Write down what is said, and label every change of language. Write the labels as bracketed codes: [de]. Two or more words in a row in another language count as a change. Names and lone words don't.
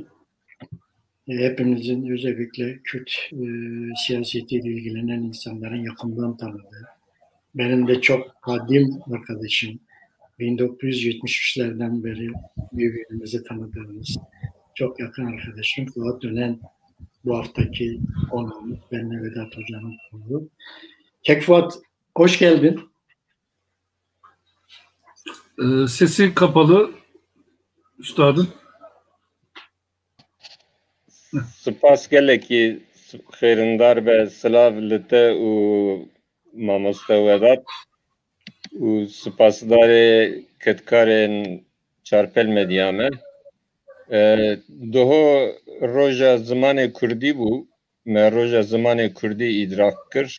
[tr] Hepimizin özellikle Kürt siyasetiyle ilgilenen insanların yakından tanıdığı, benim de çok kadim arkadaşım, 1973'lerden beri birbirimizi tanıdığımız çok yakın arkadaşım Fuat Önen bu haftaki konuğumuz. Ben Vedat Hoca'nın konuğu. Fuat, hoş geldin. Sesi kapalı üstadım. [ku] Spas geleki xêrindar be silav li te û mamoste Vedat û spasdarê ketkarên Çarpel Medya me. Doho roja zimanê Kurdî bû, me roja zimanê Kurdî îdrak kir.